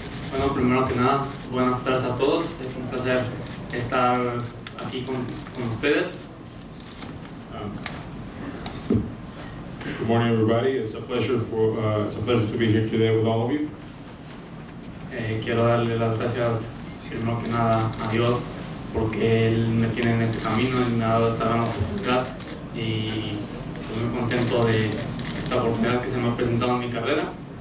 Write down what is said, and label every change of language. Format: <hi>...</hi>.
<es>Bueno, primero que nada, buenas tardes a todos. Es un placer estar aquí con ustedes.</es> <en>Good morning, everybody. It's a pleasure to be here today with all of you.</en> <es>Quiero darle las gracias primero que nada a Dios porque Él me tiene en este camino, Él me ha dado esta gran oportunidad y estoy muy contento de esta oportunidad que se me ha presentado en mi carrera.</es>